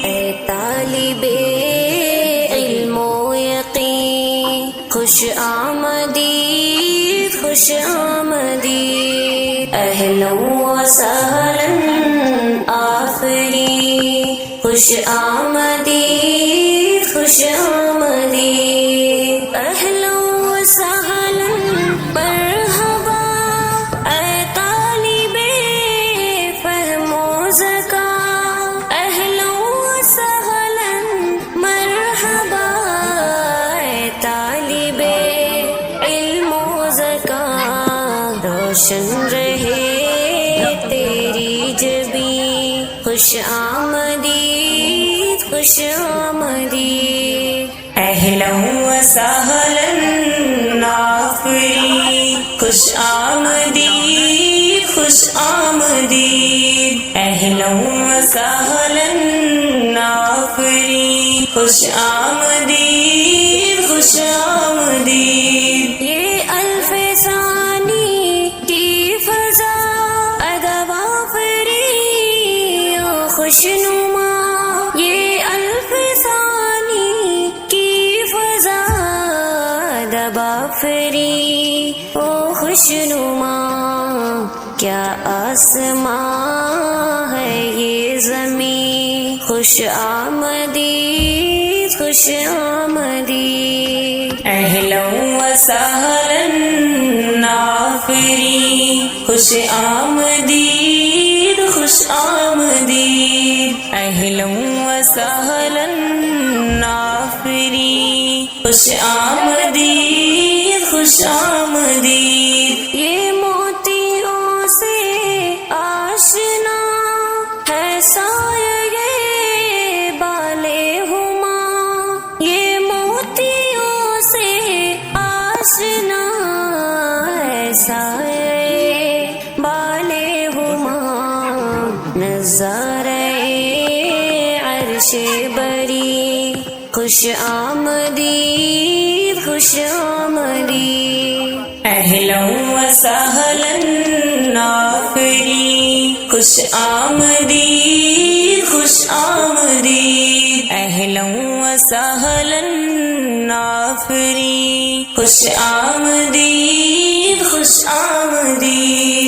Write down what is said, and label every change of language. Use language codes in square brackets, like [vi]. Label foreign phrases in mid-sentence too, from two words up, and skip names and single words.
[ur] اے طالب علم و یقین، خوش آمدید خوش آمدید، [ar] اہلا وسہلا [ur] آفرین، خوش آمدید خوش آمدید، [ar] اہلا وسہلا مرحبا، [ur] اے طالب فہم و ذکا، [ar] اہلا وسہلا مرحبا، [ur] اے طالب علم و ذکا، روشن رہے تیری جبیں، خوش آمدید خوش آمدید، [ar] اہلا وسہلا [ur] آفرین، خوش آمدید خوش آمدید، [ar] اہلا وسہلا [ur] آفرین، خوش آمدید خوش آمدید۔ یہ الف ثانی کی فضا ادب آفری و خوشنما، یہ الف ثانی کی فضا ادب آفری و خوشنما، کیا آسمان ہے یہ زمین، خوش آمدید خوش آمدید، [ar] اہلا وسہلا [ur] آفرین، خوش آمدید خوش آمدید، [ar] اہلا وسہلا [ur] آفرین، خوش آمدید خوش آمدید۔ یہ موتیوں سے آشنا ہے سایہ بالے ہما، یہ موتیوں سے آشنا ہے سایہ بالے ہما، نظارہ عرش بری، خوش آمدید خوش آمدید، [ar] اہلا وسہلا [ur] آفرین، خوش آمدید خوش آمدید، [ar] اہلا وسہلا [ur] آفرین، خوش آمدید خوش آمدید۔